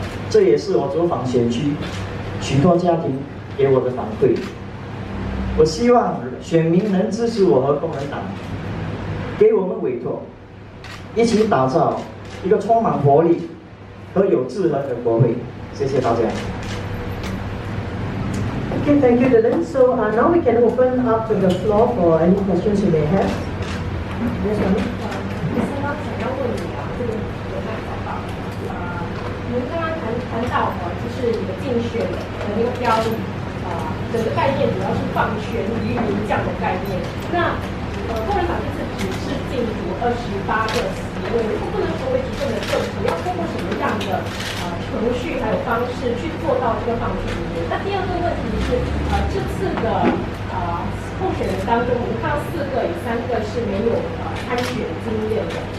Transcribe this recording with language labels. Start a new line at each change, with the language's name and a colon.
Chinese: 这也是我走访选区许多家庭给我的反馈。我希望选民能支持我和工人党，给我们委托，一起打造一个充满活力和有智慧的国会。谢谢大家。
English: Okay, thank you, Dylan. So now we can open up to the floor for any questions you may have. Yes, ma'am.
Chinese: 想要问你啊，这个有待报告。您刚刚谈到就是你的竞选的那个标语，整个概念主要是放权于民这样的概念。那共产党这次只是进驻28个席位，如果不能成为执政的政府，要通过什么样的程序还有方式去做到这个放权于民？那第二个问题是，这次的候选人当中，我们看到4个，有3个是没有参选经验的。